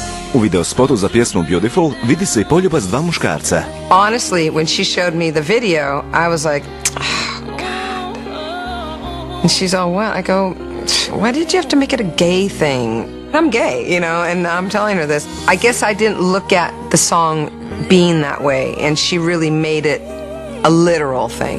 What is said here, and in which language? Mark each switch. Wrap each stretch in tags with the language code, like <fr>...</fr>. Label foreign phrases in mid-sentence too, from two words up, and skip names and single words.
<hr>U videospotu za pjesmu Beautiful vidi se i poljubac dva muškarca.</hr> <en>Honestly, when she showed me the video, I was like, oh, God. And she's all, what? I go, why did you have to make it a gay thing? I'm gay, you know, and I'm telling her this. I guess I didn't look at the song being that way, and she really made it a literal thing.</en>